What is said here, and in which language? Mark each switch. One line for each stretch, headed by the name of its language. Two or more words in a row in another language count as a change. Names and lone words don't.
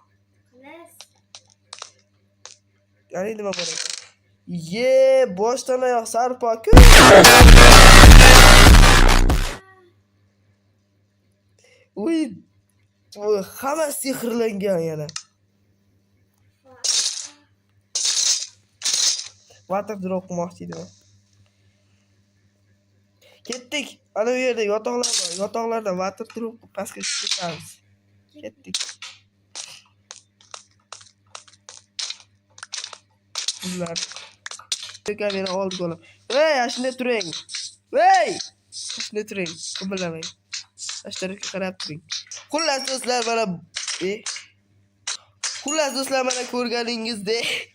Uzbek: Qani nima bor ekan? Boshdan oyoq sarpo-ku. Uy, hamma sehrlangan yana.
English: Water drop
Uzbek: qilmoqchi edim. Ketdik. Ana bu yerda yotoqlar bor. Yotoqlardan
English: water drop
Uzbek: pastga tushamiz. Ketdik. Bizlar meni oldiga olib. Ey, ashunda turing. Ey! Ashunda turing. Qimillamang. Ashtarafga qarab turing. Xullas do'stlar, mana mana ko'rganingizdek.